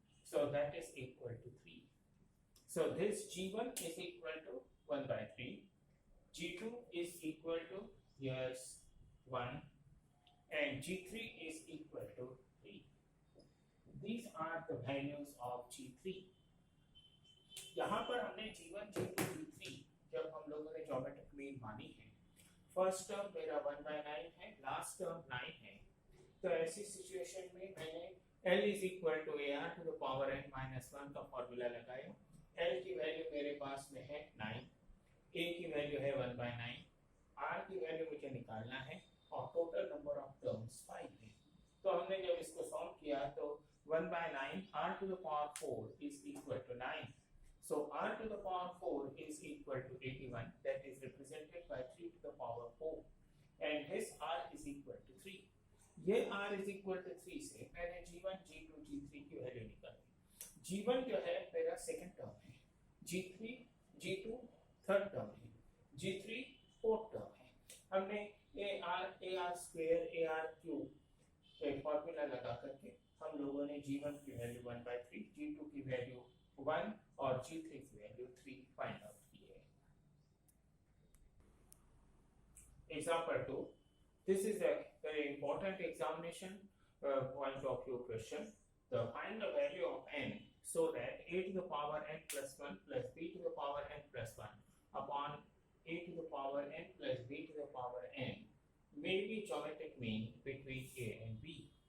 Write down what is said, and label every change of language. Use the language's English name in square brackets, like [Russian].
[English] So that is equal to 3. So this G1 is equal to 1 by 3. G2 is equal to here's 1 and G3 is equal to 3. These are the values of G3. [Hindi] यहाँ पर हमने G1, G2, G3 जब हम लोगों ने geometric mean मानी है, first term मेरा 1 by 9 है, लास्ट टर्म 9 है, तो ऐसी सिचुएशन में मैंने L [English] is equal to AR to the power n minus 1 [Hindi] का फॉर्मूला लगाया. L की वैल्यू मेरे पास में है 9, A की वैल्यू है 1 by 9, R की वैल्यू मुझे निकालना है और टोटल नंबर ऑफ टर्म्स 5 है. तो हमने जब इसको सॉल्व किया तो 1 by 9 [English] R to the power 4 is equal to 9. So R to the power 4 is equal to 81, that is represented by 3 to the power 4 and his R is equal to 3. [Hindi] ये R is equal to 3 से मैंने G1, G2, G3 की value निकाली. G1 जो है मेरा second term है, G3, G2 third term है, G3 फोर्थ टर्म है. हमने AR स्क्वायर AR क्यूब एक फॉर्मूला लगा करके हम लोगों ने G1 की वैल्यू 1 by 3, G2 की वैल्यू 1 और G3 की वैल्यू 3 फाइंड आउट की है. [English] Example 2. This is a very important examination point of view question. Find the value of n so that a to the power n plus 1 plus b to the power n plus 1 upon a to the power n plus b to the power n may be geometric mean between a and b.